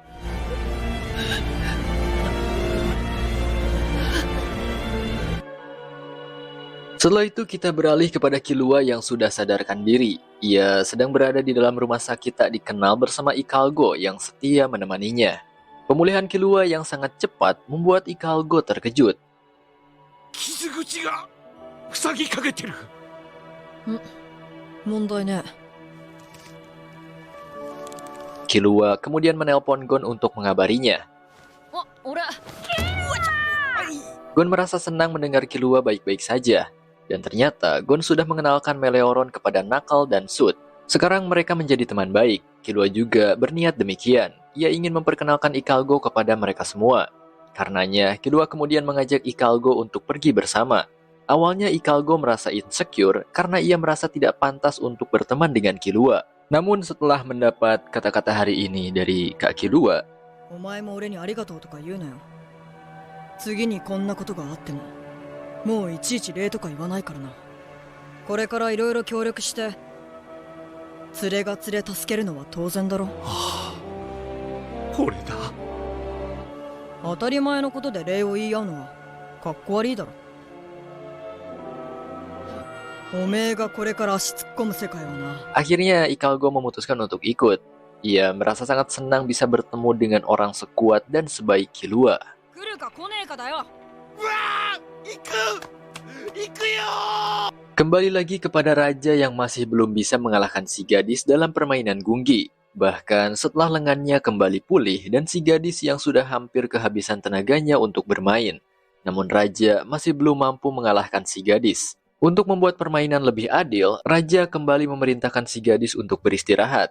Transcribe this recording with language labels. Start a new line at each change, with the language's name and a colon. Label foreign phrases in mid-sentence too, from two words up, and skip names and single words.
Indonesian: Setelah itu kita beralih kepada Killua yang sudah sadarkan diri. Ia sedang berada di dalam rumah sakit tak dikenal bersama Ikalgo yang setia menemaninya. Pemulihan Killua yang sangat cepat membuat Ikalgo terkejut.
Japanese: 傷口が塞ぎかけてる。問題ね。
Indonesian: Killua kemudian menelpon Gon untuk mengabarinya.
Japanese: あ、俺。
Indonesian: Gon merasa senang mendengar Killua baik-baik saja. Dan ternyata Gon sudah mengenalkan Meleoron kepada Knuckle dan Sud. Sekarang mereka menjadi teman baik. Killua juga berniat demikian. Ia ingin memperkenalkan Ikalgo kepada mereka semua. Karenanya, Killua kemudian mengajak Ikalgo untuk pergi bersama. Awalnya Ikalgo merasa insecure karena ia merasa tidak pantas untuk berteman dengan Killua. Namun setelah mendapat kata-kata hari ini dari Kak Killua,
Japanese: お前も俺にありがとうとか言うなよ。次にこんなことがあっても、もういちいち礼とか言わないからな。これからいろいろ協力して、連れが連れ助けるのは当然だろ。俺だ。当たり前のことで礼を言い合うのはかっこ悪いだろ。おめえがこれから足突っ込む世界はな。
Indonesian: akhirnya Ikalgo memutuskan untuk ikut. Ia merasa sangat senang bisa bertemu dengan orang sekuat dan sebaik Killua.
Japanese: 来るか来ねえかだよ。うわー、行くよー。
Indonesian: Kembali lagi kepada raja yang masih belum bisa mengalahkan si gadis dalam permainan Gunggi. Bahkan setelah lengannya kembali pulih dan si gadis yang sudah hampir kehabisan tenaganya untuk bermain. Namun raja masih belum mampu mengalahkan si gadis. Untuk membuat permainan lebih adil, raja kembali memerintahkan si gadis untuk beristirahat.